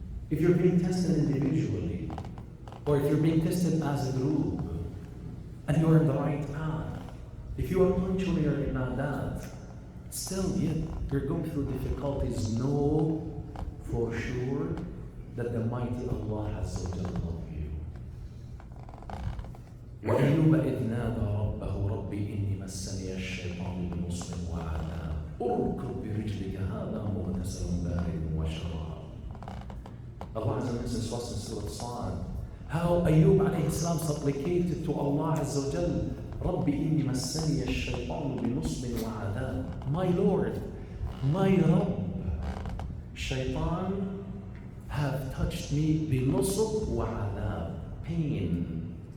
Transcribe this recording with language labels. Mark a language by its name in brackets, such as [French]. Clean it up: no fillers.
[English] If you're being tested individually, or if you're being tested as a group, and you're on the right path, if you are punctual in your ibadat, still yet you're going through difficulties, know for sure that the mighty Allah Azza wa Jalla loves you. [Arabic] وَأَيُّوبَ إِذْ نَادَى رَبَّهُ رَبِّ إِنِّي مَسَّنِيَ الشَّيْطَانُ بِنُصْبٍ وَعَذَابٍ اركض برجلك هذا مغتسل بارد وشراب. [English] Allah Azza wa Jalla says in Surah Sa'ad how Ayyub alayhi salam supplicated to Allah Azza wa Jalla, [Arabic] رَبِّ إِنِّي مَسَّنِيَ الشَّيْطَانُ بِنُصْبٍ وَعَذَابٍ. [English] My Lord, my Rabb, Shaitan have touched me [Arabic] بِنُصْب وَعَذَابٍ. [English] Pain.